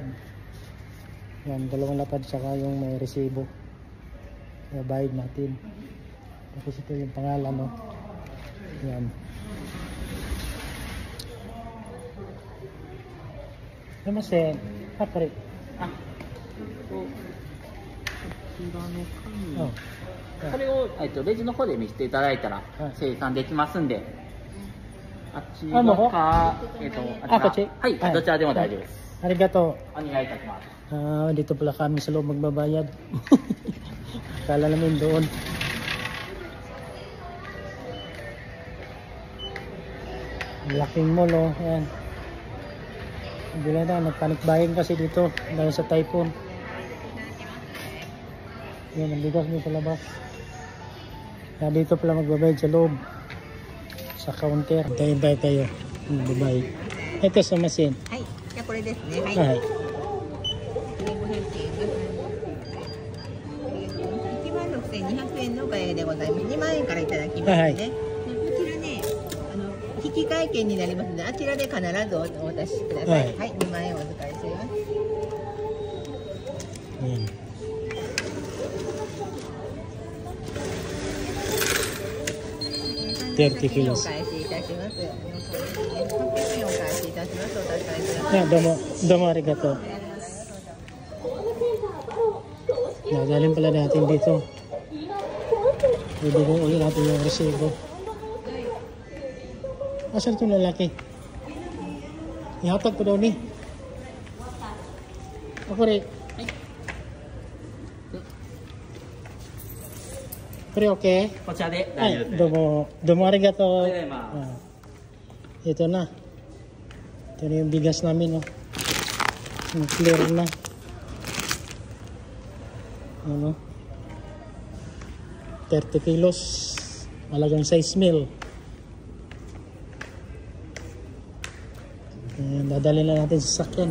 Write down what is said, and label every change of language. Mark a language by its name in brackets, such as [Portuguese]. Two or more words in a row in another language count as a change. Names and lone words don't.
[Filipino] Yan, dalawang lapad saka yung may resibo. Bayad natin. Tapos ito yung pangalan oh. Yan. Namaste. Pare. Ah. Oh. あ、 [Japanese] それを、レジの方で見せていただいたら、はい生産できますんで、あっちあもうのか、あこっちはい、はいどちらでも大丈夫です。 arigato. お願いいたします。 [Filipino] Dito pala kami sa loob magbabayad. Kala namin doon. Laking mall oh. Ayan. Bila na, [English] nagpanic buying [Filipino] kasi dito dahil sa typhoon. Yan, ang bigas dito sa labas. Kaya dito pala magbabayad sa loob. Sa counter. Tayo-tayo tayo. Magbabayad. Ito sa machine. [Japanese] はい、じゃあこれですね。はい。はい。 16,200円のお買い上げでございます。2万円からいただきますね。はいでこちらね、引換券になりますので、あちらで必ずお渡しください。ははいい、2万円お預かりしています。 [Filipino] Ayan. $30 [Japanese] お返しいたします。800円お返しいたします。お確かめください。どうも ありがとう. [Filipino] Dadalhin pala natin dito. Bibigyan ulit natin yung resibo. Asan itong lalaki? [Cebuano] Ihatag ko daw ni. [Filipino] Ako rin. Pre, [English] okay? [Japanese] こちらで大丈夫 Ay, です。どうも ありがとう. [Filipino] Ay, ma. Ah. Ito na. Ito na yung bigas namin, oh. Yung clear na. Ano? 30 kilos. Malagang 6 mil. Ayan, dadali na natin sa sakyan.